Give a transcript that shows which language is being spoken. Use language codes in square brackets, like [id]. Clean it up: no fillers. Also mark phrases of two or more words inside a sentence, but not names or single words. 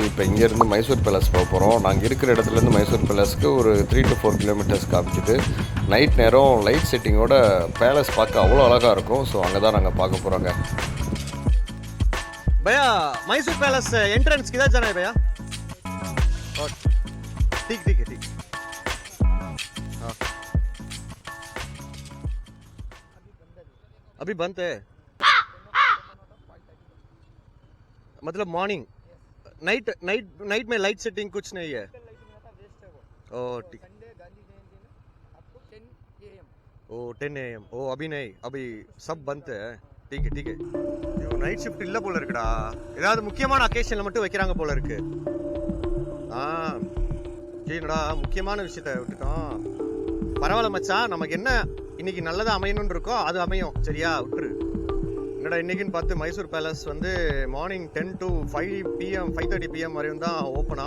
[ta] இப்போ இங்கேருந்து மைசூர் பேலஸ் போக போகிறோம். நாங்கள் இருக்கிற இடத்துலேருந்து மைசூர் பேலஸ்க்கு ஒரு 3 to 4 கிலோமீட்டர்ஸ் காமிக்குது. நைட் நேரம் [en] light settingோட [ta] பேலஸ் பார்க்க அவ்வளோ அழகாக இருக்கும். ஸோ அங்கே தான் நாங்கள் பார்க்க போகிறோங்க. [hi] भैया मैसूर पैलेस एंट्रेंस किधर जाना है भैया? ठीक ठीक है, ठीक. हाँ अभी बंद है, मतलब [en] morning night night night [hi] में [en] light setting [hi] कुछ नहीं है. ओ ठीक. ओ 10 AM. ओ अभी नहीं, अभी सब बंद है. ठीक है ठीक है. [en] night shift [ta] இல்லை போல இருக்குடா, ஏதாவது முக்கியமான அக்கேஷனில் மட்டும் வைக்கிறாங்க போல இருக்கு. சரிடா, முக்கியமான விஷயத்த விட்டுட்டோம். பரவாயில்ல மச்சான், நமக்கு என்ன இன்னைக்கு நல்லதாக அமையணும்னு இருக்கோ அது அமையும், சரியா? விட்டுரு. என்னடா இன்னைக்குன்னு பார்த்து மைசூர் பேலஸ் வந்து மார்னிங் 10 to 5 PM 5:30 PM வரையும் தான் ஓப்பனா.